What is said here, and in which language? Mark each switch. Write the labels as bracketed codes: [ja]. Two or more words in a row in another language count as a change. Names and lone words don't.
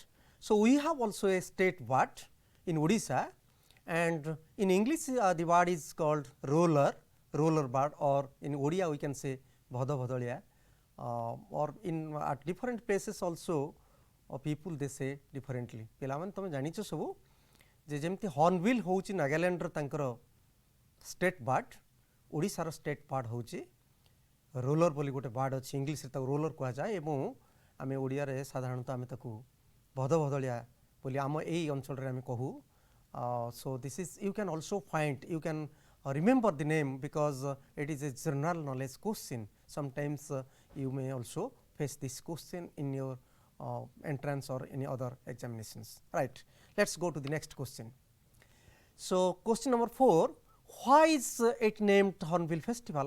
[en] So, we have also a state bird, in Odisha, and in English the bird is called roller bird, or in Odia we can say bhada bhadaliya, or in at different places also people they say differently. [or] ପିଲାମାନ ତମେ ଜାଣିଛ ସବୁ ଯେ ଯେମିତି ହର୍ନବିଲ ହଉଚି ନାଗାଲାଣ୍ଡ ରୋ ତାଙ୍କର [en] state bird, [or] ଓଡ଼ିଶା ରୋ [en] state bird [or] ହଉଚି ରୋଲର ବୋଲି ଗୋଟେ ବାର୍ଡ ଅଛି, ଇଂଲିଶ ରେ ତାକୁ ରୋଲର କୁହାଯାଏ ଏବଂ ଆମେ ଓଡ଼ିଆ ରେ ସାଧାରଣତଃ ଆମେ ତାକୁ ଭଦ ଭଦଳିଆ ବୋଲି ଆମ ଏଇ ଅଞ୍ଚଳ ରେ ଆମେ କହୁ. [en] So this is, you can also find, you can remember the name because it is a general knowledge question. Sometimes you may also face this question in your entrance or any other examinations, right. Let us go to the next question. So question number 4, why is it named Hornbill Festival?